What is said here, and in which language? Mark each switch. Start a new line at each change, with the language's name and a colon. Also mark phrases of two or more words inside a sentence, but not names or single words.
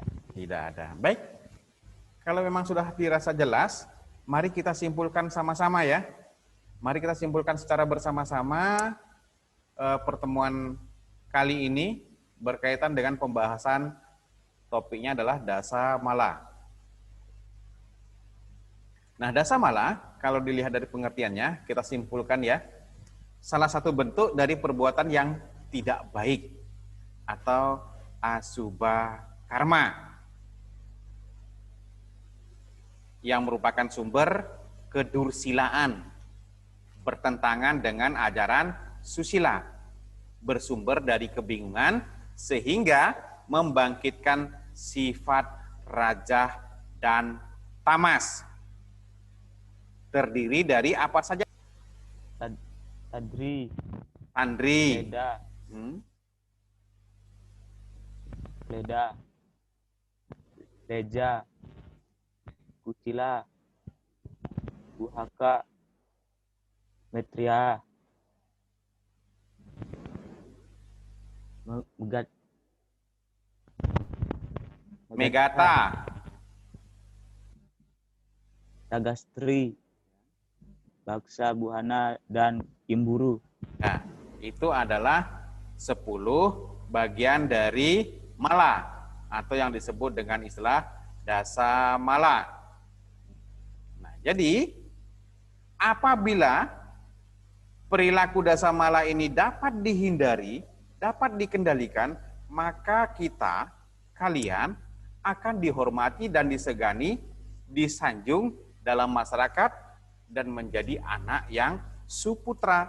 Indonesian: Tidak ada. Baik, kalau memang sudah dirasa jelas, mari kita simpulkan sama-sama ya. Mari kita simpulkan secara bersama-sama pertemuan kali ini berkaitan dengan pembahasan topiknya adalah dasa mala. Nah, dasa mala, kalau dilihat dari pengertiannya, kita simpulkan ya, salah satu bentuk dari perbuatan yang tidak baik atau
Sanskrit: asubha karma
Indonesian: yang merupakan sumber kedursilaan, bertentangan dengan ajaran susila, bersumber dari kebingungan sehingga membangkitkan sifat rajah dan tamas. Terdiri dari apa saja? Tandri, Leda, Leda, Leja, Kucila, Buhaka, Metria, Megata, Tagastri, Baksa, Buhana, dan Kimburu. Nah, itu adalah 10 bagian dari mala atau yang disebut dengan istilah dasa mala. Nah, jadi apabila perilaku dasa mala ini dapat dihindari, dapat dikendalikan, maka kalian akan dihormati dan disegani, disanjung dalam masyarakat dan menjadi anak yang suputra.